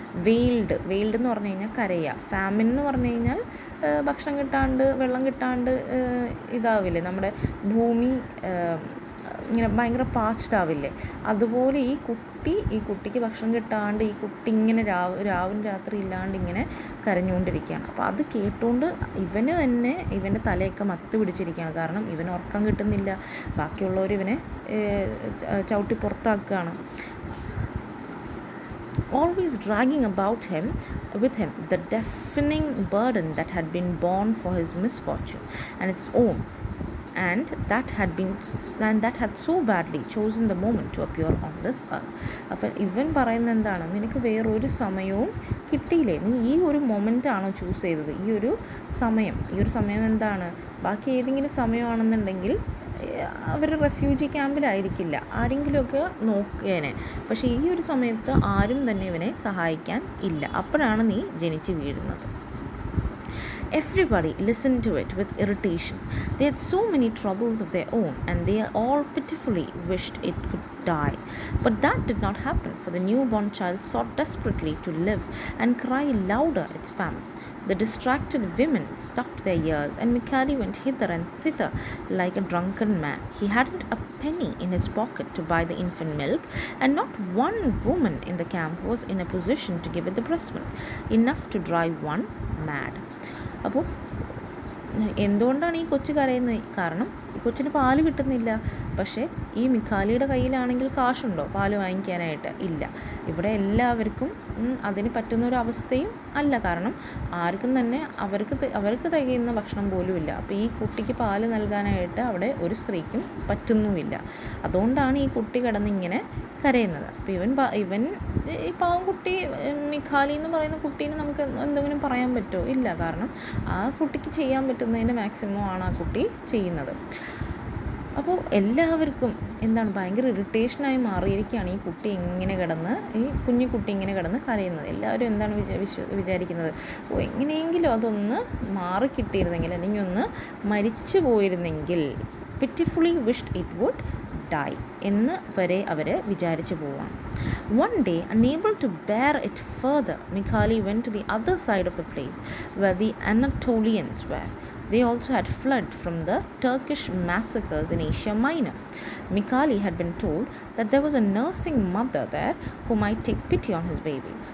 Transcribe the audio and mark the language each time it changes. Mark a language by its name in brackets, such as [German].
[Malayalam] Veiled എന്ന് പറഞ്ഞു കഴിഞ്ഞാൽ കരയുക, ഫാമിൻ എന്ന് പറഞ്ഞു കഴിഞ്ഞാൽ ഭക്ഷണം കിട്ടാണ്ട് വെള്ളം കിട്ടാണ്ട് ഇതാവില്ലേ, നമ്മുടെ ഭൂമി ഇങ്ങനെ ഭയങ്കര പാച്ച്ഡ് ആവില്ലേ, അതുപോലെ ഈ കുട്ടിക്ക് ഭക്ഷണം കിട്ടാണ്ട് ഈ കുട്ടി ഇങ്ങനെ രാവും രാത്രി ഇല്ലാണ്ട് ഇങ്ങനെ കരഞ്ഞുകൊണ്ടിരിക്കുകയാണ്. അപ്പോൾ അത് കേട്ടുകൊണ്ട് ഇവന് തന്നെ ഇവൻ്റെ തലയൊക്കെ മത്ത് പിടിച്ചിരിക്കുകയാണ്. കാരണം ഇവന് ഉറക്കം കിട്ടുന്നില്ല, ബാക്കിയുള്ളവർ ഇവനെ ചവിട്ടി പുറത്താക്കുകയാണ്. [English] Always dragging with him the deafening burden that had been borne for his misfortune and its own, and that had so badly chosen the moment to appear on this earth. [Malayalam] അപ്പം ഇവൻ പറയുന്നത് എന്താണ്, നിനക്ക് വേറൊരു സമയവും കിട്ടിയില്ലേ, നീ ഈ ഒരു മൊമെൻ്റാണോ ചൂസ് ചെയ്തത്, ഈ ഒരു സമയം എന്താണ്, ബാക്കി ഏതെങ്കിലും സമയമാണെന്നുണ്ടെങ്കിൽ അവർ റെഫ്യൂജി ക്യാമ്പിലായിരിക്കില്ല, ആരെങ്കിലുമൊക്കെ നോക്കേനെ. പക്ഷേ ഈ ഒരു സമയത്ത് ആരും തന്നെ ഇവനെ സഹായിക്കാൻ ഇല്ല, അപ്പോഴാണ് നീ ജനിച്ച് വീഴുന്നത്. [English] Everybody listened to it with irritation. They had so many troubles of their own, and they all pitifully wished it could die. But that did not happen, for the newborn child sought desperately to live and cry louder its famine. The distracted women stuffed their ears, and Mikhail went hither and thither like a drunken man. He hadn't a penny in his pocket to buy the infant milk, and not one woman in the camp was in a position to give it the breast milk, enough to drive one mad. [Malayalam] അപ്പോൾ എന്തുകൊണ്ടാണ് ഈ കൊച്ചു കരയുന്നത്? കാരണം കൊച്ചിന് പാല് കിട്ടുന്നില്ല. പക്ഷേ ഈ മിഖാലിയുടെ കയ്യിലാണെങ്കിൽ കാശുണ്ടോ പാല് വാങ്ങിക്കാനായിട്ട്? ഇല്ല. ഇവിടെ എല്ലാവർക്കും അതിന് പറ്റുന്നൊരവസ്ഥയും അല്ല. കാരണം ആർക്കും തന്നെ അവർക്ക് തികയുന്ന ഭക്ഷണം പോലുമില്ല. അപ്പോൾ ഈ കുട്ടിക്ക് പാല് നൽകാനായിട്ട് അവിടെ ഒരു സ്ത്രീക്കും പറ്റുന്നുമില്ല. അതുകൊണ്ടാണ് ഈ കുട്ടി കിടന്നിങ്ങനെ കരയുന്നത്. അപ്പോൾ ഇവൻ ഈ പാവം കുട്ടി, മിഖാലി എന്ന് പറയുന്ന കുട്ടീനെ നമുക്ക് എന്തെങ്കിലും പറയാൻ പറ്റുമോ? ഇല്ല. കാരണം ആ കുട്ടിക്ക് ചെയ്യാൻ പറ്റുന്നതിൻ്റെ മാക്സിമം ആണ് ആ കുട്ടി ചെയ്യുന്നത്. അപ്പോൾ എല്ലാവർക്കും എന്താണ് ഭയങ്കര ഇറിറ്റേഷനായി മാറിയിരിക്കുകയാണ് ഈ കുട്ടി ഇങ്ങനെ കിടന്ന്, ഈ കുഞ്ഞു കുട്ടി ഇങ്ങനെ കിടന്ന് കരയുന്നത്. എല്ലാവരും എന്താണ് വിചാരിക്കുന്നത്, എങ്ങനെയെങ്കിലും അതൊന്ന് മാറിക്കിട്ടിയിരുന്നെങ്കിൽ, അല്ലെങ്കിൽ ഒന്ന് മരിച്ചു പോയിരുന്നെങ്കിൽ, [English] pitifully wished it would die [Malayalam] എന്ന് വരെ അവർ വിചാരിച്ചു പോവാണ്. [English] One day, unable to bear it further, Mikhail went to the other side of the place where the Anatolians were. They also had fled from the Turkish massacres in Asia Minor. Mikhail had been told that there was a nursing mother there who might take pity on his baby.